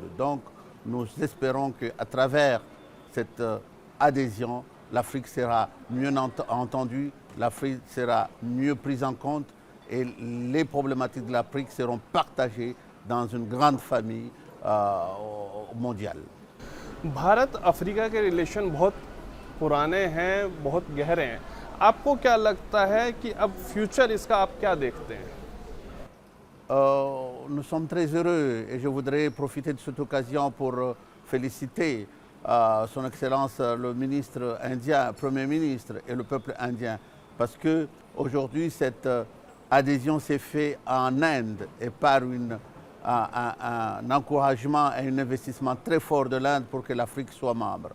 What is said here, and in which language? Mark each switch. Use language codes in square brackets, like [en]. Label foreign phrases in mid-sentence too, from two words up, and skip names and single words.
[fr] Donc, nous espérons qu'à travers cette adhésion, l'Afrique sera mieux entendue, l'Afrique sera mieux prise en compte et les problématiques de l'Afrique seront partagées dans une grande famille mondiale. [hi] भारत अफ्रीका के रिलेशन बहुत पुराने हैं, बहुत गहरे हैं। आपको क्या लगता है कि अब फ्यूचर इसका आप क्या देखते हैं? [fr] Nous sommes très heureux et je voudrais profiter de cette occasion pour féliciter Son Excellence le ministre indien, Premier ministre et le peuple indien parce que aujourd'hui cette adhésion s'est faite en Inde et par un encouragement et un investissement très fort de l'Inde pour que l'Afrique soit membre.